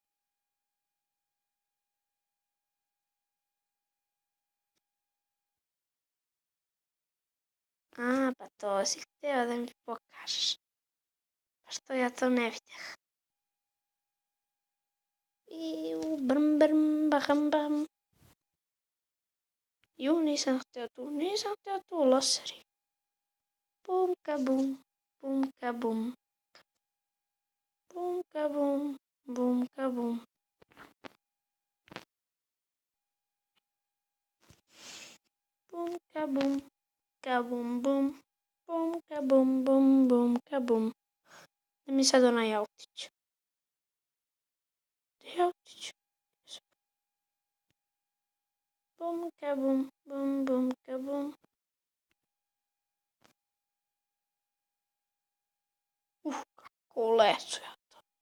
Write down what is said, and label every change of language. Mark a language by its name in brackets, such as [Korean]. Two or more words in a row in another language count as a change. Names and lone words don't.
[Croatian] Pa to si htio da mi pokažeš. Pa što ja to ne vidjeh? Brm, brm, baham, baham. Nisam htio tu, loseri. Bum, kabum, bum, kabum. Bum, kabum, bum, kabum. Bum, kabum, kabum, bum. Bum, kabum, bum, bum, kabum. Da mi sad onaj autić. Gdje je autić? Bum, kabum, bum, bum, kabum. Kako u lesu ja to.